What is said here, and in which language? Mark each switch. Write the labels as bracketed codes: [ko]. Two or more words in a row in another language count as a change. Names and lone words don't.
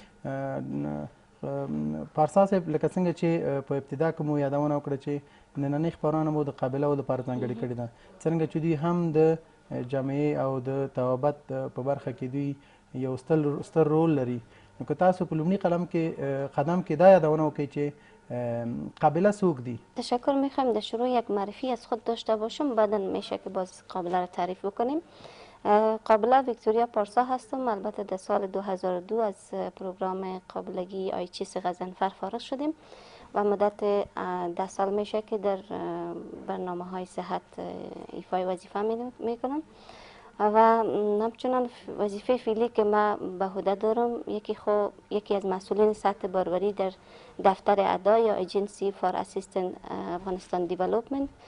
[ps] پارسا صاحب، لکه څنګه چې په ابتدا کې مو یادونه وکړه چې نننۍ خپرونه مو د قابلهو لپاره ځانګړې کړې ده، څرنګه چې دوی هم د جامعې او د طبابت په برخه کې دوی یو ستر رول لري. نو که تاسو په لومړي قدم کې دا یادونه وکړئ چې قابله څوک دی؟ [fa] تشکر میخوایم در شروع یک معرفی از خود داشته باشم، بعدا میشه که باز قابله را تعریف بکنیم. قابله ویکتوریا پارسا هستم. البته در سال 2002 از پروگرام قابلگی آیچیس غضنفر فارغ شدیم و مدت 10 سال میشه که در برنامه های صحت ایفای وظیفه میکنم و همچنان وظیفه فعلی که ما به عهده دارم یکی از مسئولین سطح باروری در دفتر ادا یا ایجنسی فار اسیستنت افغانستان دیولپمنت